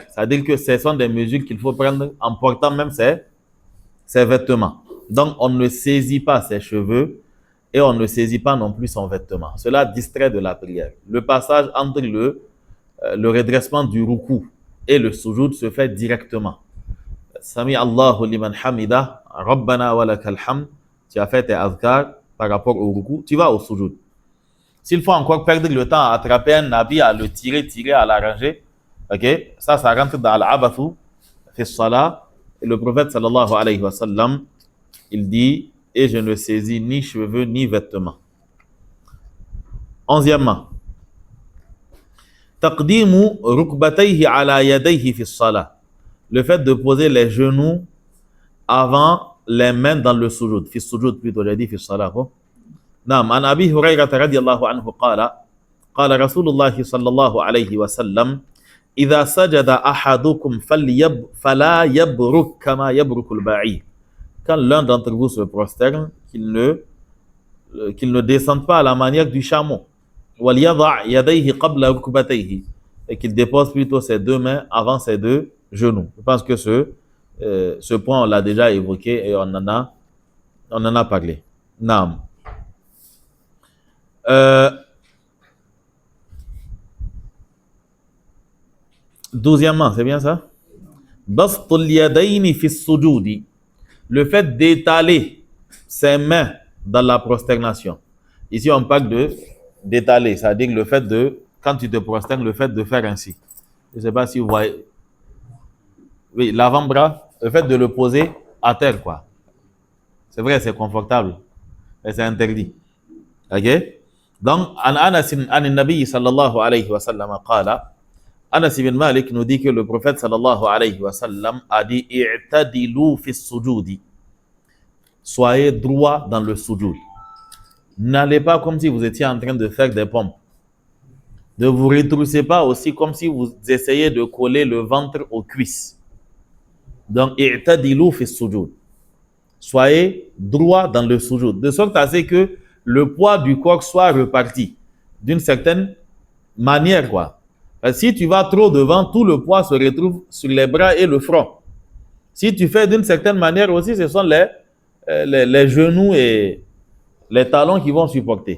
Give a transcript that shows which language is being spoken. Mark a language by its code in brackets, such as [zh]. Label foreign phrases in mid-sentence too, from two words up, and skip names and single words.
[fr] C'est-à-dire que ce sont des mesures qu'il faut prendre en portant même ses vêtements. Donc, on ne saisit pas ses cheveux et on ne saisit pas non plus son vêtement. Cela distrait de la prière. Le passage entre le redressement du ruku et le sujoud se fait directement. [ar] سمع الله لمن حمده، ربنا ولك الحمد. [fr] Tu as fait tes azkar par rapport au ruku, tu vas au sujoud. S'il faut encore perdre le temps à attraper un habit, à le tirer, à l'arranger, ok, ça rentre dans l'abathu, [ar] في الصلاة. [fr] Et le prophète [ar] صلى الله عليه وسلم, [fr] il dit, et je ne saisis ni cheveux ni vêtements. 11e. [ar] تقديم ركبتيه على يديه في الصلاة. [fr] Le fait de poser les genoux avant les mains dans le sujoud. [ar] في السجود [fr] plutôt, j'ai dit [ar] في الصلاة. نعم عن أبي هريرة رضي الله عنه قال قال رسول الله صلى الله عليه وسلم إذا سجد أحدكم فلا يبرك كما يبرك البعير. [fr] Quand l'un d'entre vous se prosterne, qu'il ne descende pas à la manière du chameau. [ar] وَلْيَضَعْ يَدَيْهِ قَبْلَ رُكْبَتَيْهِ. [fr] Et qu'il dépose plutôt ses deux mains avant ses deux genoux. Je pense que ce point, on l'a déjà évoqué et on en a parlé. Naam. Douzièmement, c'est bien ça? [ar] بسط اليدين في السجود. [fr] Le fait d'étaler ses mains dans la prosternation. Ici, on parle d'étaler, c'est-à-dire le fait de, quand tu te prosternes, le fait de faire ainsi. Je ne sais pas si vous voyez. Oui, l'avant-bras, le fait de le poser à terre, quoi. C'est vrai, c'est confortable, mais c'est interdit. Ok? Donc, [ar] أنس النبي صلى الله عليه وسلم قال, [fr] Anas ibn Malik nous dit que le prophète [ar] صلى الله عليه وسلم [fr] a dit [ar] اعتدلوا في السجود. [fr] Soyez droit dans le sujud. N'allez pas comme si vous étiez en train de faire des pompes. Ne vous retroussez pas aussi comme si vous essayez de coller le ventre aux cuisses. Donc, [ar] اعتدلوا في السجود. [fr] Soyez droit dans le sujud. De sorte à ce que le poids du corps soit reparti d'une certaine manière, quoi. Si tu vas trop devant, tout le poids se retrouve sur les bras et le front. Si tu fais d'une certaine manière aussi, ce sont les genoux et les talons qui vont supporter.